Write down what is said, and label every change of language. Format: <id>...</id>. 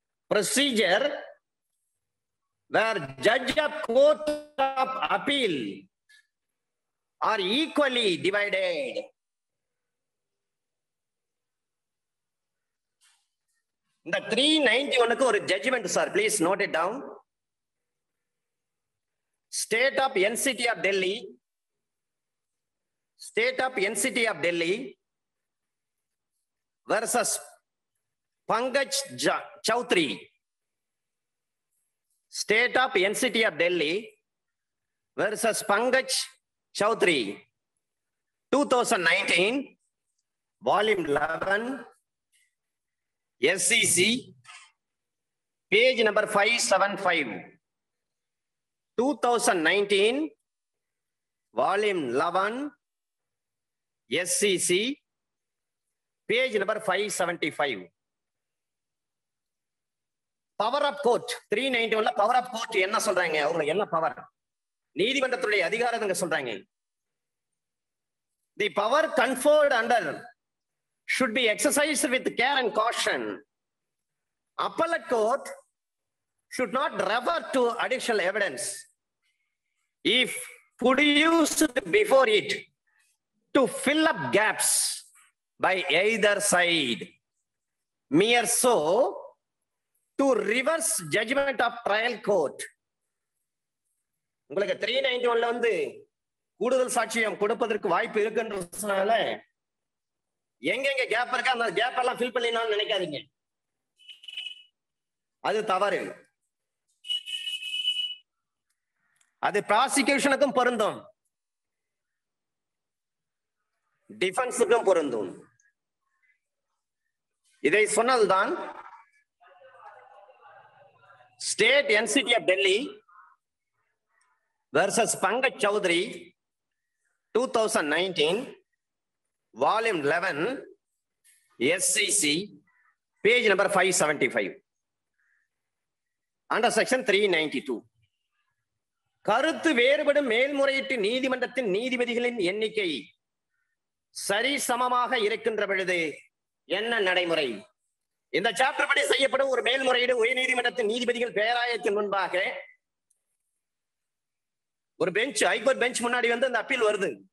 <en>Procedure where judge of court of appeal are equally divided.</en> <ta>இந்த 391க்கு ஒரு judgement sir,</ta> <en>Please note it down. State of NCT of Delhi, state of NCT of Delhi versus Pankaj Chaudhary. State of NCT of Delhi versus Pankaj Chaudhary. 2019, volume 11, SCC, page number 575. 2019, volume 11, SCC, page number 575.</en> <ta>Power of court 391 power of court என்ன சொல்றாங்க? அவங்களுக்கு என்ன power? நீதிமன்றத்துடைய அதிகாரம் சொல்றாங்க.</ta> <en>The power conferred under should be exercised with care and caution. Appellate court should not refer to additional evidence if produced before it to fill up gaps by either side, mere so to reverse judgment of trial court.</en> <ta>உங்களுக்கு 391ல வந்து கூடுதல் சாட்சியம் கொடுப்பதற்கு வாய்ப்பு இருக்குன்றதுனால எங்கெங்க gap இருக்கா அந்த கேப் எல்லாம் ஃபில் பண்ணினாலும் நினைக்காதீங்க, அது தவறு. அது ப்ராசிக்யூஷனுக்கும் பொருந்தும், டிஃபென்ஸுக்கும் பொருந்தும். இதை சொன்னதுதான்</ta> <en>State NCT of Delhi versus Pankaj Chaudhary, 2019, volume 11, SCC, page number 575, under section 392.</en> <ta>கருத்து வேறுபடும் மேல்முறையீட்டு நீதிமன்றத்தின் நீதிபதிகளின் எண்ணிக்கை சரிசமமாக இருக்கின்ற பொழுது என்ன நடைமுறை? இந்த சாப்டர் படி செய்யப்படும் ஒரு மேல்முறையீடு உயர்நீதிமன்றத்தின் நீதிபதிகள் பேராயத்தின் முன்பாக ஒரு பெஞ்ச், ஹைகோர்ட் பெஞ்ச் முன்னாடி வந்து அந்த அப்பீல் வருது.</ta>